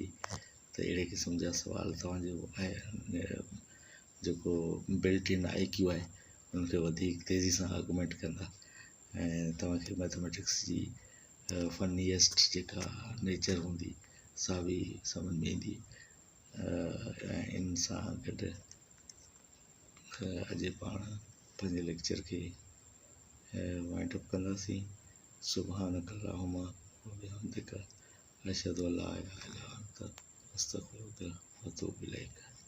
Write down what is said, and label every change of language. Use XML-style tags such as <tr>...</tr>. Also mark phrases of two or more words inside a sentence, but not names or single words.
<sd>त अहिड़े क़िस्म जा सुवाल तव्हांजो आहे जेको</sd> <en>built in IQ</en> <sd>आहे उनखे वधीक तेज़ी सां आर्गुमेंट कंदा ऐं तव्हांखे मैथमेटिक्स जी फनीएस्ट जेका नेचर हूंदी सा बि सम्झ में ईंदी। इन सां गॾु अॼु पाण पंहिंजे लेक्चर खे</sd> <en>wind up</en> <sd>कंदासीं।</sd> <ar>سبحانك اللهم وبحمدك أشهد أن لا إله إلا أنت أستغفرك وأتوب إليك.</ar>